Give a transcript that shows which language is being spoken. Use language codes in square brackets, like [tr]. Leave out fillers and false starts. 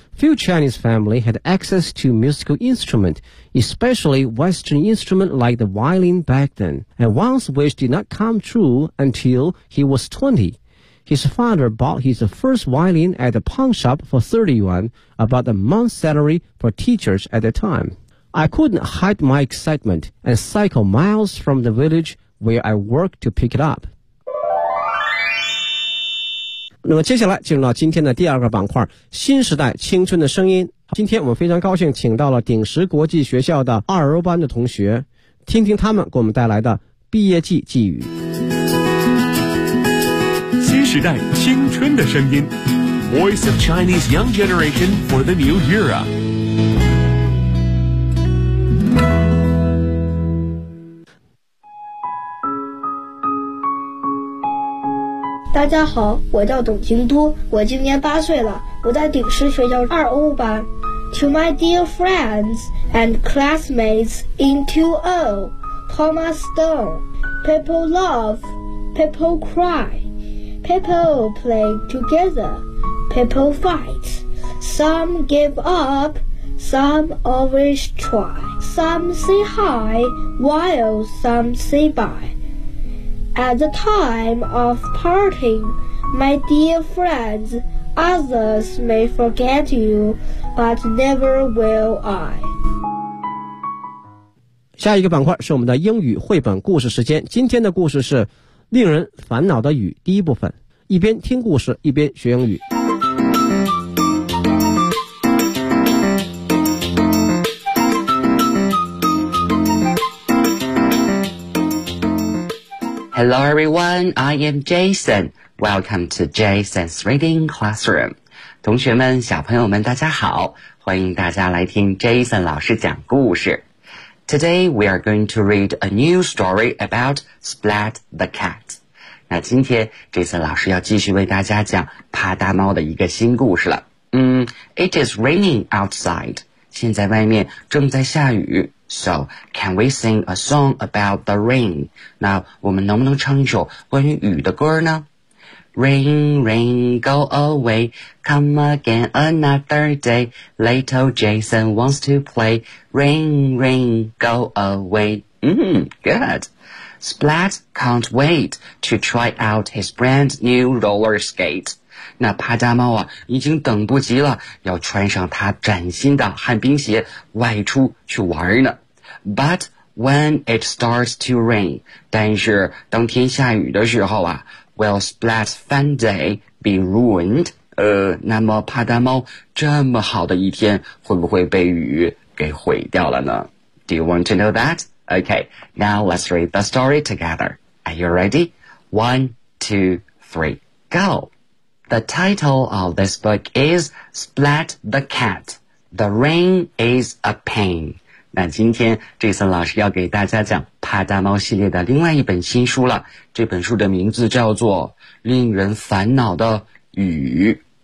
[en] Few Chinese families had access to musical instruments, especially Western instruments like the violin back then, and Wang's wish did not come true until he was 20. His father bought his first violin at a pawn shop for 30 yuan, about a month's salary for teachers at the time. I couldn't hide my excitement and cycle miles from the village where I worked to pick it up. [zh] 那么接下来进入到今天的第二个板块，新时代青春的声音。今天我们非常高兴请到了鼎石国际学校的二班的同学，听听他们给我们带来的毕业季寄语。新时代青春的声音 [en] Voice of Chinese Young Generation for the New Era。 [zh] 大家好，我叫董京都，我今年八岁了，我在鼎石学校二 O 班。 [en] To my dear friends and classmates in 2O, Thomas Stone, people love, people cry, people play together, people fight. Some give up, some always try. Some say hi, while some say bye. At the time of parting, my dear friends, others may forget you, but never will I. [zh] 下一个板块是我们的英语绘本故事时间。今天的故事是《令人烦恼的雨》第一部分，一边听故事，一边学英语。 [en] Hello everyone, I am Jason. Welcome to Jason's Reading Classroom. [zh] 同学们，小朋友们，大家好，欢迎大家来听 Jason 老师讲故事。 [en] Today we are going to read a new story about Splat the cat. [zh] 那今天这次老师要继续为大家讲趴大猫的一个新故事了。 [en] It is raining outside. [zh] 现在外面正在下雨。 [en] So, can we sing a song about the rain? [zh] 那我们能不能唱一首关于雨的歌呢？ [en] Rain, rain, go away, come again another day, little Jason wants to play, rain, rain, go away. Good. Splat can't wait to try out his brand new roller skate. [zh] 那趴大猫啊已经等不及了要穿上他崭新的旱冰鞋外出去玩呢。 [en] But when it starts to rain, [zh] 但是当天下雨的时候啊 [en] Will Splat's fun day be ruined? [zh] 那么趴大猫这么好的一天会不会被雨给毁掉了呢? [en] Do you want to know that? Okay, now let's read the story together. Are you ready? 1, 2, 3, go! The title of this book is Splat the Cat. The rain is a pain. [zh] 那今天Jason老师要给大家讲趴大猫系列的另外一本新书了，这本书的名字叫做令人烦恼的雨。